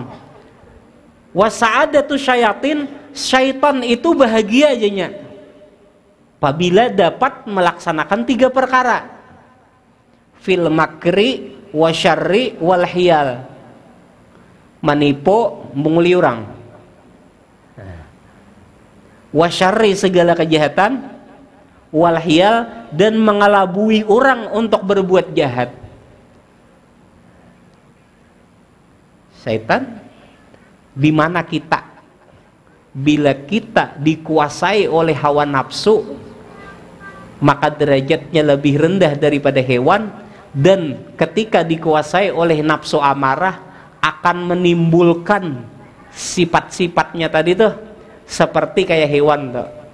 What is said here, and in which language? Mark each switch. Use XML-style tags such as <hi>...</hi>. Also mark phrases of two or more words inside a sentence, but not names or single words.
<ar>وسعادة الشياطين,</ar> <id>syaitan itu bahagia ajanya apabila dapat melaksanakan 3 perkara.</id> <ar>في المكر والشر والحيل,</ar> <id>menipu, menguli orang. Wasyarri, segala kejahatan,</id> <ar>والحيل,</ar> <id>dan mengelabui orang untuk berbuat jahat. Syaitan di mana kita? Bila kita dikuasai oleh hawa nafsu, maka derajatnya lebih rendah daripada hewan, dan ketika dikuasai oleh nafsu amarah akan menimbulkan sifat-sifatnya tadi tuh seperti kayak hewan tuh.</id>